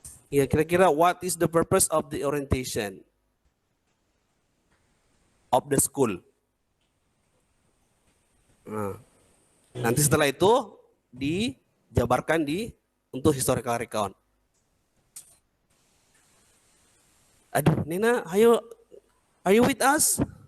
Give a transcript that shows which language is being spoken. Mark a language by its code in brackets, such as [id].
[id] Ya, kira-kira [en] what is the purpose of the orientation of the school? [id] Nah, nanti setelah itu dijabarkan untuk historical recount. Aduh, [en] Nina, ayo, are you with us?